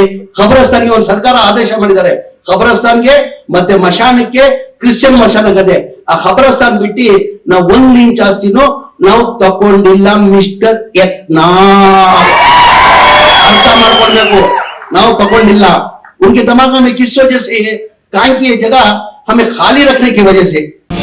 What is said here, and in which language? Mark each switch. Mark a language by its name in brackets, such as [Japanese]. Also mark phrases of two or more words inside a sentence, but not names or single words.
[Kannada] ಖಬರಸ್ತಾನ್ಗೆ ಒಂದು ಸರ್ಕಾರ ಆದೇಶ ಮಾಡಿದ್ದಾರೆ, ಖಬರಸ್ತಾನ್ಗೆ ಮತ್ತೆ ಮಶಾನಕ್ಕೆ, ಕ್ರಿಶ್ಚಿಯನ್ ಮಶಾನಕ್ಕೆ. ಆ ಖಬರಸ್ತಾನ್ ಬಿಟ್ಟು ನಾವು 1 ಇಂಚ್ ಆಸ್ತಿನೂ ನಾವು ತಗೊಂಡಿಲ್ಲ ಮಿಸ್ಟರ್ ಯತ್ನಾಳ್, अर्थ ಮಾಡ್ಕೊಳ್ಬೇಕು. ನಾವು ತಗೊಂಡಿಲ್ಲ. [Hindi] उनके दिमाग में किस वजह से है? कारण की ये जगह हमें खाली रखने की वजह से